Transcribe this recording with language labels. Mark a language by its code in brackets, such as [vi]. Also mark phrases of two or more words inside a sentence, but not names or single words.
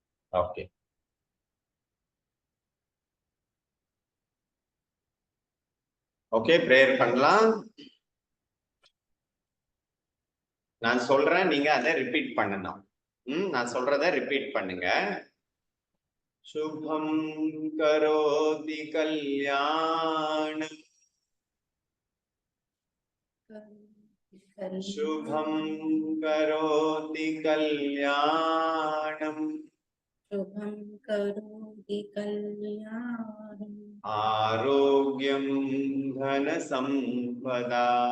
[ta] ஓகே. ஓகே, பிரேயர் பண்ணலாம். நான் சொல்றேன், நீங்க அதை ரிப்பீட் பண்ணணும். நான் சொல்றத ரிப்பீட் பண்ணுங்க. [sa] शुभं करोति कल्याणम्, शुभं करोति कल्याणम्, शुभं करोति कल्याणम्, आरोग्यं धनसम्पदा,